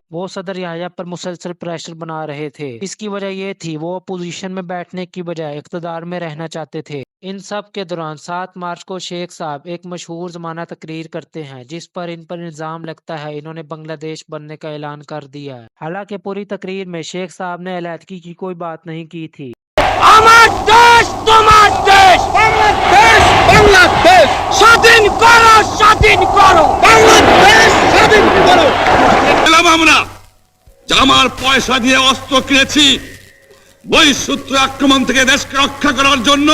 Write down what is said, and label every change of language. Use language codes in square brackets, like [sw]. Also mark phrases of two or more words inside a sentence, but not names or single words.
[ur] وہ صدر یحییٰ پر مسلسل پریشر بنا رہے تھے۔ اس کی وجہ یہ تھی وہ اپوزیشن میں بیٹھنے کی بجائے اقتدار میں رہنا چاہتے تھے۔ ان سب کے دوران 7 مارچ کو شیخ صاحب ایک مشہور زمانہ تقریر کرتے ہیں جس پر ان پر الزام لگتا ہے انہوں نے بنگلہ دیش بننے کا اعلان کر دیا ہے۔ حالانکہ پوری تقریر میں شیخ صاحب نے علیحدگی کی کوئی بات نہیں کی تھی۔ [bn] আমার পয়সা দিয়ে অস্ত্র কিনেছি বহিঃশত্রু আক্রমণ থেকে দেশকে রক্ষা করার জন্য।